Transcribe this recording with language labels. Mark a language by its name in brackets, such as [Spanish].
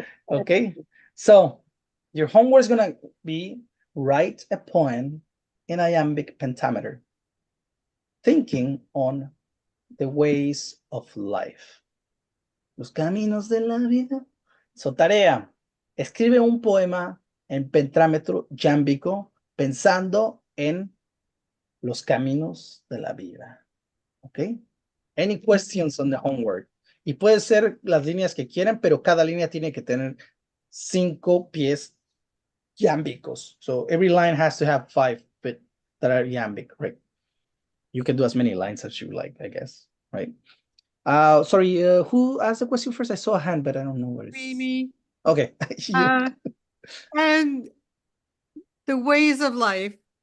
[English] Okay, so your homework is gonna be write a poem in iambic pentameter, thinking on the ways of life. [Spanish] Los caminos de la vida. So tarea, escribe un poema en pentámetro yámbico pensando en los caminos de la vida. [English] Okay. Any questions on the homework? [Spanish] Y puede ser las líneas que quieran, pero cada línea tiene que tener 5 pies yámbicos. [English] So every line has to have 5 that are yambic, right? You can do as many lines as you like, I guess, right? Sorry, who asked the question first? I saw a hand, but I don't know what it is. Me. Okay. And the ways of life,